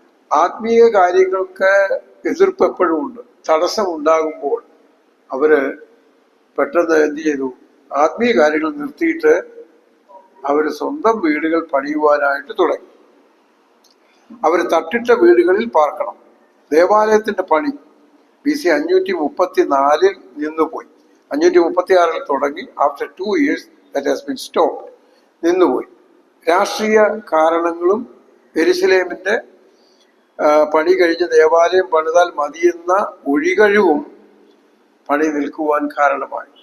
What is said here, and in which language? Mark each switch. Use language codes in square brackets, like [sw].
[ml] ആത്മീയ കാര്യങ്ങൾക്ക് എതിർപ്പ് എപ്പോഴും ഉണ്ട്. തടസ്സം ഉണ്ടാകുമ്പോൾ അവര് പെട്ടെന്ന് എന്ത് ചെയ്തു? ആത്മീയ കാര്യങ്ങൾ നിർത്തിയിട്ട് അവർ സ്വന്തം വീടുകൾ പണിയുവാനായിട്ട് തുടങ്ങി. അവർ തട്ടിട്ട വീടുകളിൽ പാർക്കണം. ദേവാലയത്തിന്റെ പണി BC 534 നിന്നുപോയി. 536 തുടങ്ങി. [en] After 2 years that has been stopped. [ml] നിന്നുപോയി. രാഷ്ട്രീയ കാരണങ്ങളും യെരുശലേമിന്റെ പണി കഴിഞ്ഞ് ദേവാലയം പണിതാൽ മതിയെന്ന ഒഴികഴിവും പണി നിൽക്കുവാൻ കാരണമായി.